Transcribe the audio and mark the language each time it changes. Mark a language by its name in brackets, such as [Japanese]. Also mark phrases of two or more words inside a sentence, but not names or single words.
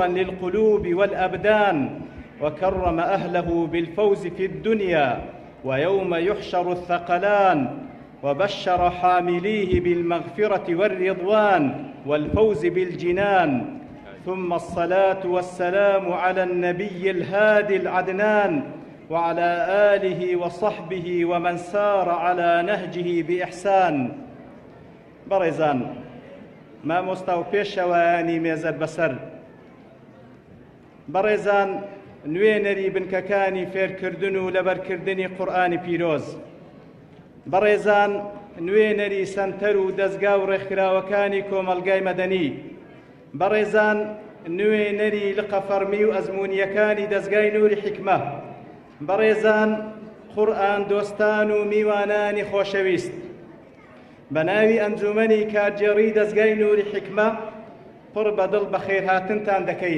[Arabic] للقلوب والأبدان وكرم أهله بالفوز في الدنيا ويوم يحشر الثقلان وبشر حامليه بالمغفرة والرضوان والفوز بالجنان ثم الصلاة والسلام على النبي الهادي العدنان وعلى آله وصحبه ومن سار على نهجه بإحسان. [Central Kurdish] بەڕێزان مامۆستا و پێشەوایانی مێزەر بەسەر بەڕێزان نوێنەری بنکەکانی فێرکردن و لەبەرکردنی قورئانی پیرۆز بەڕێزان نوێنەری سەنتەر و دەستگا و ڕێکخراوەکانی کۆمەلگای مەدەنی بەڕێزان نوێنەری لقەفەرمی و ئەزموونیەکانی دەستگای نووری حیکمە بەڕێزان قورئان دۆستان و میوانانی خۆشەویست بە ناوی ئەنجومەنی کارگێڕی دەستگای نووری حیکمە پڕ بەدڵ بەخێر هاتنتان دەکەین.